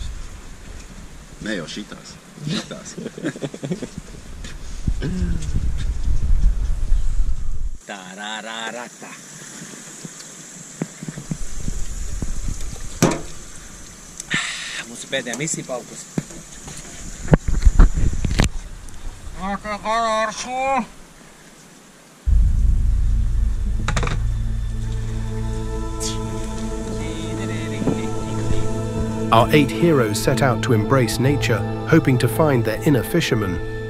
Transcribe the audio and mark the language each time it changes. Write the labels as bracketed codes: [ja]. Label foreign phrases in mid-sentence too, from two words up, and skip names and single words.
[lv] Ne jau šitās. Šitās. Tarararata. Mūsu pēdējā misija palikusi. [en] Our 8 heroes set out to embrace nature, hoping to find their inner fisherman.